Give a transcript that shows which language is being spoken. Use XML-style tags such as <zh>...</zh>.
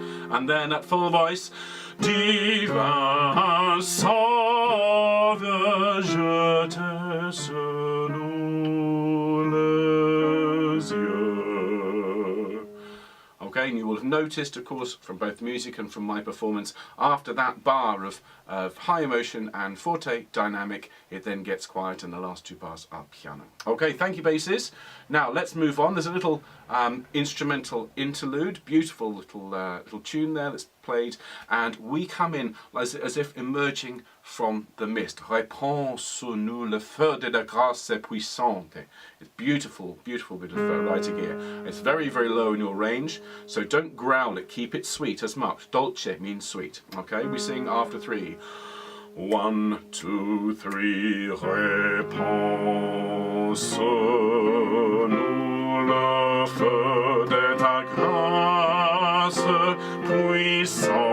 <en>And then at full voice,</en> <fr>Divin Sauveur, je te sous nous les yeux.</fr> <en>Okay, Okay, and you will have noticed, of course, from both music and from my performance, after that bar of high emotion and forte dynamic, it then gets quiet and the last two bars are piano. Okay, thank you, basses. Now let's move on. There's a little instrumental interlude, beautiful little tune there that's played, and we come in as if emerging from the mist.</en> <fr>Répand sur nous le feu de la grâce puissante.</fr> <en>It's beautiful, beautiful bit of writing here. It's very, very low in your range, so don't growl it, keep it sweet as much. Dolce means sweet. Okay, we sing after 3.</en> <fr>1, 2, 3, répand sur nous le feu de ta grâce puissante.</fr>